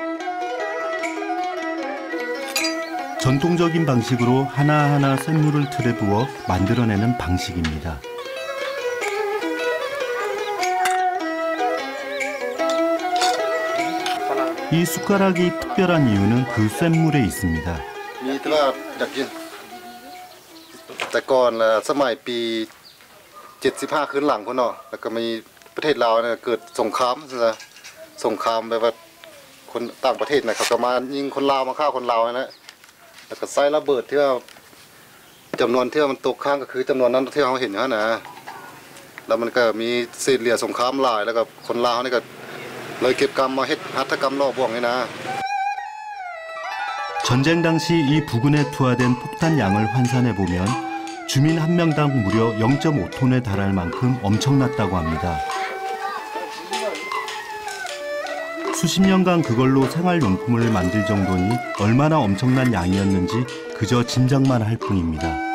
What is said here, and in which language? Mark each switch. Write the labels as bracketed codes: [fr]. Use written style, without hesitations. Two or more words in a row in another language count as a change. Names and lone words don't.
[ko] 전통적인 방식으로 하나하나 샘물을 틀에 부어 만들어내는 방식입니다. 이 숟가락이 특별한 이유는 그 쇳물에 있습니다. [th] แต่ก่อนสมัยปี75ขึ้นหลังพุ่นเนาะแล้วก็มีประเทศลาวเนี่ยเกิดสงครามแบบว่าคนต่างประเทศน่ะเขาก็มายิงคนลาวมาฆ่าคนลาวนะแล้วก็ใส่ระเบิดที่ว่าจำนวนที่มันตกค้างก็คือจำนวนนั้นที่เราเห็นอยู่นะแล้วมันก็มีเศษเหลี่ยสงครามหลายแล้วก็คนลาวนี่ก็เลยเก็บกรรมมาเฮ็ดหัตถกรรมล่อบ่วงนี่นะ [ko] 전쟁 당시 이 부근에 투하된 폭탄 양을 환산해 보면 주민 한 명당 무려 0.5톤에 달할 만큼 엄청났다고 합니다. 수십 년간 그걸로 생활용품을 만들 정도니 얼마나 엄청난 양이었는지 그저 짐작만 할 뿐입니다.